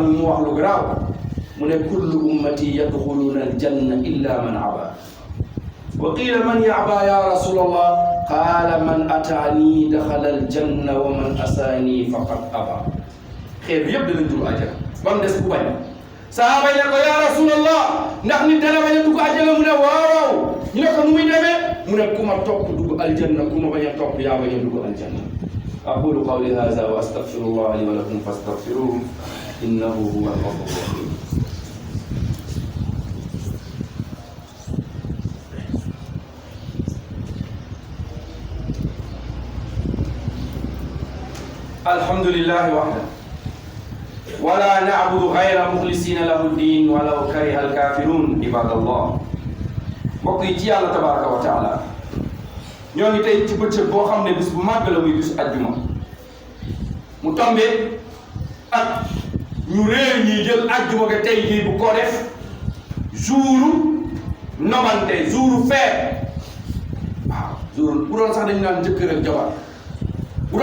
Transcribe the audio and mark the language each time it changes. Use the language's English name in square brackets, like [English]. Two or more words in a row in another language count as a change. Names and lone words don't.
[Wolof] mu wax lu garaaw mu ne [Arabic] كل أمتي يدخلون الجنة إلا من أبى وقيل من يأبى يا رسول الله قال من أطاعني دخل الجنة ومن عصاني فقد أبى [Wolof] xeet bi yëpp danañ dugg àjjana ba mu des ku bañ sahaaba yi ne ko [Arabic] يا رسول الله [Wolof] ndax nit dana bañ a dugg àjjana mu ne waaw ñu ne ko nu muy demee mu ne ku ma topp dugg aljanna ku ma bañ a topp yaa bañ a dugg aljanna [Arabic] أقول قولي هذا وأستغفر الله لي ولكم فاستغفروه إنه هو الغفور الرحيم الحمد لله وحده ولا نعبد غيره مخلصين له الدين ولو كره الكافرون عباد الله [Wolof] mbokk yi ci yàlla [Arabic] تبارك وتعالى [Wolof] ñoo ngi tey ci bëccëg boo xam ne bis bu màgg la muy bisu ajjuma mu tombé ak ñu réew ñi jël ajjuma ga tey jii bu ko def jouru nobante jouru feet waaw jouru bu doon sax dañu naan jëkkër ak jabar bu